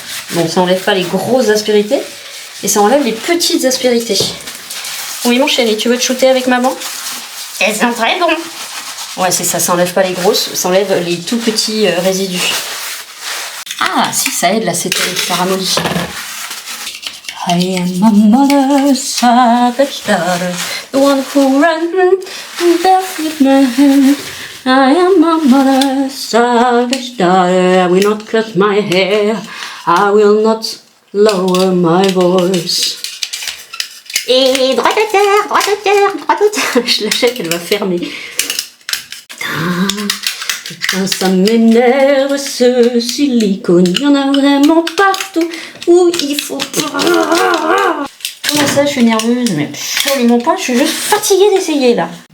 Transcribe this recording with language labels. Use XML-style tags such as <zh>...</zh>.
<fr>Bon, ça enlève pas les grosses aspérités. Et ça enlève les petites aspérités. Oui, mon chéri, tu veux te shooter avec maman? Elles sont très bons. Ouais, c'est ça, ça enlève pas les grosses, ça enlève les tout petits résidus. Ah, si, ça aide l'acétone, ça ramollit.</fr> <en>I am my mother's savage daughter, the one who ran death with my hand. I am my mother's savage daughter, I will not cut my hair, I will not lower my voice.</en> <fr>Et droit d'auteur, droit d'auteur, droit d'auteur. Je l'achète, elle va fermer. Putain, ça m'énerve ce silicone. Il y en a vraiment partout où il faut pas. Comment ça, je suis nerveuse? Mais absolument pas, je suis juste fatiguée d'essayer là.</fr>